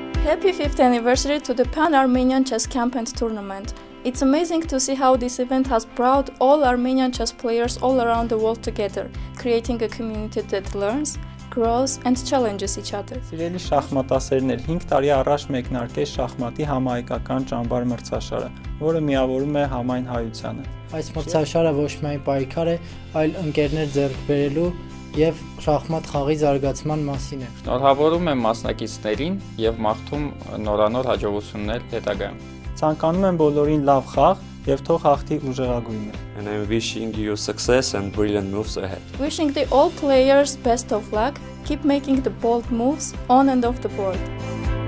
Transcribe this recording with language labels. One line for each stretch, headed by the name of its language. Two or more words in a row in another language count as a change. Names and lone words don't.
English: Happy 5th anniversary to the Pan-Armenian Chess Camp and Tournament. It's amazing to see how this event has brought all Armenian chess players all around the world together, creating a community that learns, grows and challenges each other.
Armenian: Սիրելի շախմատասերներ, 5 տարի առաջ մեկնարկեց շախմատի համահայկական ճամբար մրցաշարը, որը միավորում է համայն հայությանը։ Այս մրցաշարը ոչ միայն պայքար է, այլ ընկերներ ձեռք բերելու եւ շախմատ խաղի զարգացման մասին է։ Շնորհավորում եմ մասնակիցներին եւ մաղթում նորանոր հաջողություններ հետագայում։ Ցանկանում եմ բոլորին լավ խաղ եւ թող հաղթի ուժեղագույնը։
English: And I'm wishing you success and brilliant moves ahead. Wishing the all players best of luck, keep making the bold moves on and off the board.